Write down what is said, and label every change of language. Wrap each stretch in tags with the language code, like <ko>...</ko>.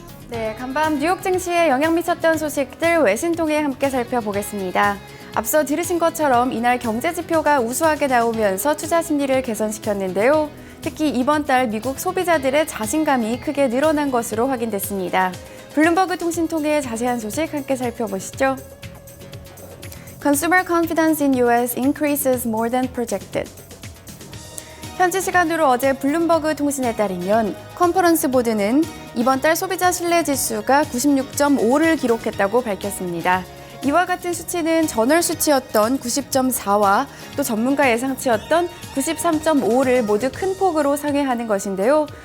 <ko>네, 간밤 뉴욕 증시에 영향 미쳤던 소식들 외신 통해 함께 살펴보겠습니다. 앞서 들으신 것처럼 이날 경제 지표가 우수하게 나오면서 투자 심리를 개선시켰는데요. 특히 이번 달 미국 소비자들의 자신감이 크게 늘어난 것으로 확인됐습니다. 블룸버그 통신 통해 자세한 소식 함께 살펴보시죠.</ko> <en>Consumer confidence in U.S. increases more than projected.</en> <ko>현지 시간으로 어제 블룸버그 통신에 따르면 컨퍼런스 보드는 이번 달 소비자 신뢰 지수가 96.5를 기록했다고 밝혔습니다. 이와 같은 수치는 전월 수치였던 90.4와 또 전문가 예상치였던 93.5를 모두 큰 폭으로 상회하는 것인데요.</ko>